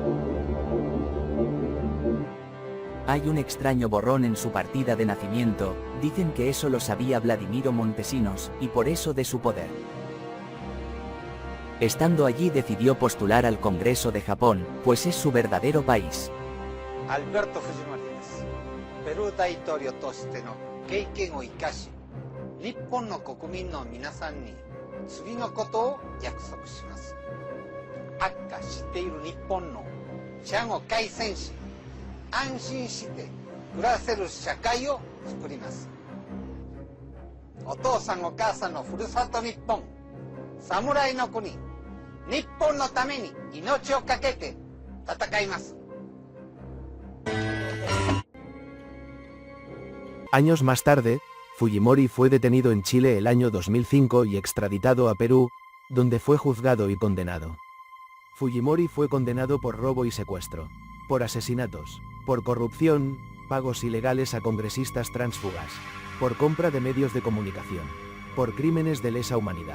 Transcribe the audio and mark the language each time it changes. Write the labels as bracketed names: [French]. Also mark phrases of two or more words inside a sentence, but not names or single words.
[Spanish] Hay un extraño borrón en su partida de nacimiento, dicen que eso lo sabía Vladimiro Montesinos, y por eso de su poder. Estando allí decidió postular al Congreso de Japón, pues es su verdadero país. [Japanese] アルベルト・フジモリです. ペルー大統領としての経験を活かし、日本の国民の皆さんに次のことを約束します. 悪化している日本の治安を改善し、安心して暮らせる社会を作ります. お父さんとお母さんの故郷日本、侍の国、日本のために命をかけて戦います. [Spanish] Años más tarde, Fujimori fue detenido en Chile el año 2005 y extraditado a Perú, donde fue juzgado y condenado. Fujimori fue condenado por robo y secuestro, por asesinatos, por corrupción, pagos ilegales a congresistas tránsfugas, por compra de medios de comunicación, por crímenes de lesa humanidad.